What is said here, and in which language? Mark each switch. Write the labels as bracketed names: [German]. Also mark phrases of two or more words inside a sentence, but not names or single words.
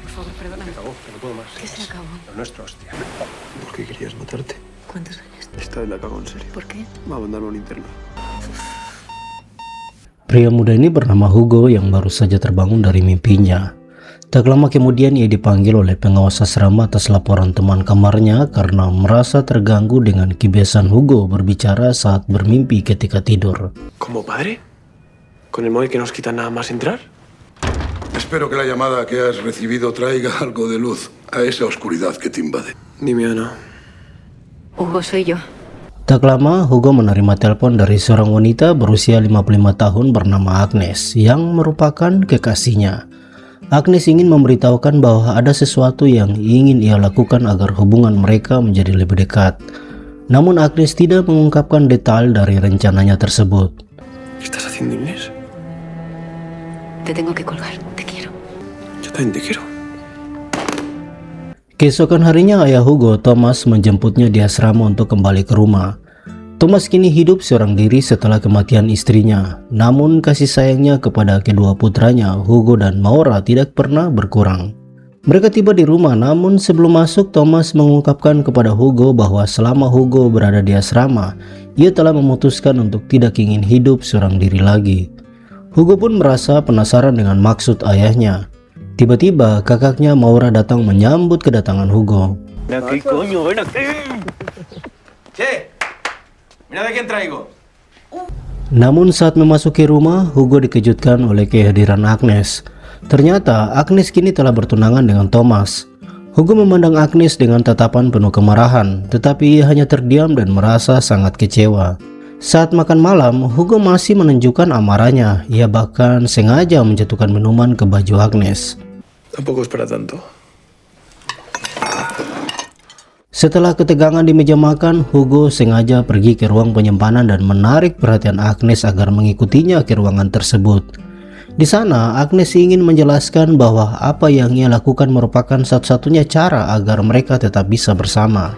[Spanish] favor, perdóname. Se acabó, que no puedo más. ¿Qué se acabó? Lo nuestro, hostia. ¿Por qué querías matarte? ¿Cuántos años? Esta vez la cago en serio. ¿Por qué? Me abandono un interno. [Indonesian] Pria muda ini bernama Hugo yang baru saja terbangun dari mimpinya. Tak lama kemudian ia dipanggil oleh pengawas asrama atas laporan teman kamarnya karena merasa terganggu dengan kebiasaan Hugo berbicara saat bermimpi ketika tidur. [Spanish] ¿Como padre? ¿Con el móvil que nos quita nada más entrar? Espero que la llamada que has recibido traiga algo de luz a esa oscuridad que te invade. Dime, Ana. Hugo, soy yo. [Indonesian] Tak lama, Hugo menerima telepon dari seorang wanita berusia 55 tahun bernama Agnes yang merupakan kekasihnya. Agnes ingin memberitahukan bahwa ada sesuatu yang ingin ia lakukan agar hubungan mereka menjadi lebih dekat. Namun Agnes tidak mengungkapkan detail dari rencananya tersebut. [Spanish] ¿Qué estás haciendo, Inés? Te tengo que colgar. Te quiero. Yo también te quiero. [Indonesian] Keesokan harinya ayah Hugo, Thomas, menjemputnya di asrama untuk kembali ke rumah. Thomas kini hidup seorang diri setelah kematian istrinya. Namun kasih sayangnya kepada kedua putranya, Hugo dan Maura, tidak pernah berkurang. Mereka tiba di rumah, namun sebelum masuk, Thomas mengungkapkan kepada Hugo bahwa selama Hugo berada di asrama, ia telah memutuskan untuk tidak ingin hidup seorang diri lagi. Hugo pun merasa penasaran dengan maksud ayahnya. Tiba-tiba kakaknya Maura datang menyambut kedatangan Hugo. [Spanish] ¿Qué coño? Ven aquí. Che, mira de quién traigo. [Indonesian] Namun saat memasuki rumah, Hugo dikejutkan oleh kehadiran Agnes. Ternyata Agnes kini telah bertunangan dengan Thomas. Hugo memandang Agnes dengan tatapan penuh kemarahan, tetapi ia hanya terdiam dan merasa sangat kecewa. Saat makan malam, Hugo masih menunjukkan amarahnya. Ia bahkan sengaja menjatuhkan minuman ke baju Agnes. [Spanish] Tampoco es para tanto. [Indonesian] Setelah ketegangan di meja makan, Hugo sengaja pergi ke ruang penyimpanan dan menarik perhatian Agnes agar mengikutinya ke ruangan tersebut. Di sana, Agnes ingin menjelaskan bahwa apa yang ia lakukan merupakan satu-satunya cara agar mereka tetap bisa bersama.